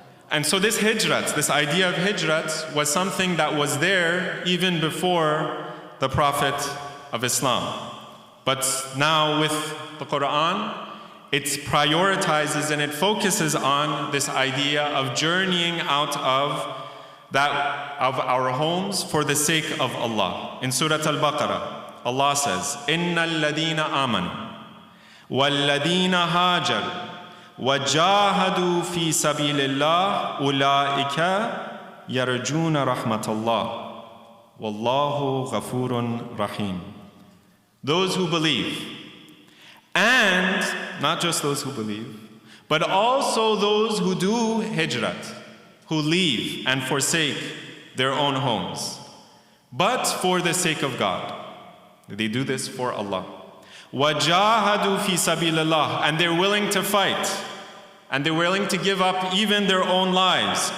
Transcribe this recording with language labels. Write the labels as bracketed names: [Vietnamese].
[English] And so this hijrat, this idea of hijrat, was something that was there even before the Prophet of Islam. But now with the Quran, it prioritizes and it focuses on this idea of journeying out of our homes for the sake of Allah. In Surah Al-Baqarah, Allah says, [Arabic] إِنَّ الَّذِينَ آمَنُوا وَالَّذِينَ هَاجَرُوا وَجَاهَدُوا فِي سَبِيلِ اللَّهِ أُولَٰئِكَ يَرْجُونَ رَحْمَةَ اللَّهِ وَاللَّهُ غَفُورٌ رَحِيمٌ. [English] Those who believe, and not just those who believe, but also those who do hijrat, who leave and forsake their own homes, but for the sake of God. They do this for Allah. [Arabic] وَجَاهَدُوا فِي سَبِيلِ اللَّهِ, [English] and they're willing to fight, and they're willing to give up even their own lives.